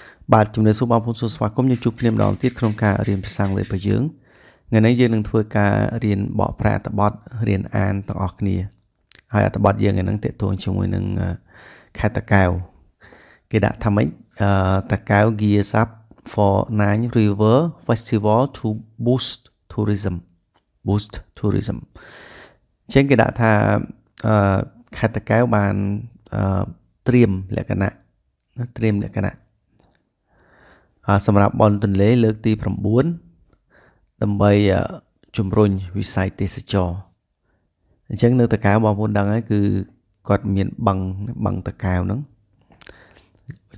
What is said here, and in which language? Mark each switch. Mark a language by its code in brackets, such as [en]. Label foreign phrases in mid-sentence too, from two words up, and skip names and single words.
[km] បាទជំរាបសួរបងប្អូនស្វាគមន៍យើងជួបគ្នាម្ដងទៀតក្នុងការរៀនភាសាអង់គ្លេសរបស់យើងថ្ងៃនេះយើងនឹងធ្វើការរៀនបកប្រែអត្ថបទរៀនអានទាំងអស់គ្នាហើយអត្ថបទយើងថ្ងៃនេះតេតួងជាមួយនឹងខេត្តតាកែវគេដាក់ថាម៉េចតាកែវ [en] gears up for Nine River Festival to boost tourism [km] ចឹងគេដាក់ថាខេត្តតាកែវបានត្រៀមលក្ខណៈសម្រាប់បនទន្លេលើកទី9ដើម្បីជំរុញវិស័យទេសចរណ៍អញ្ចឹងនៅតាកែវបងប្អូនដឹងហើយគឺគាត់មានបឹងតាកែវហ្នឹងអ